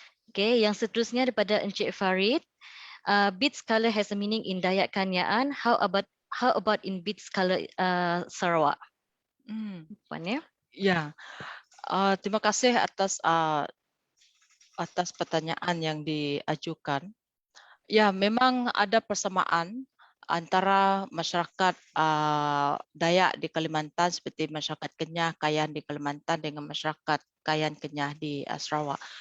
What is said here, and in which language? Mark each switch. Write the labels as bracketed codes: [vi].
[ms] Okay, yang seterusnya daripada Encik Farid. [en] Beads color has a meaning in Dayak Kanyaan. How about in beads color Sarawak? [ms] Puan, ya. [id] Ya, terima kasih atas pertanyaan yang diajukan. Ya, memang ada persamaan antara masyarakat Dayak di Kalimantan seperti masyarakat Kenyah, Kayan di Kalimantan dengan masyarakat Kayan Kenyah di Sarawak.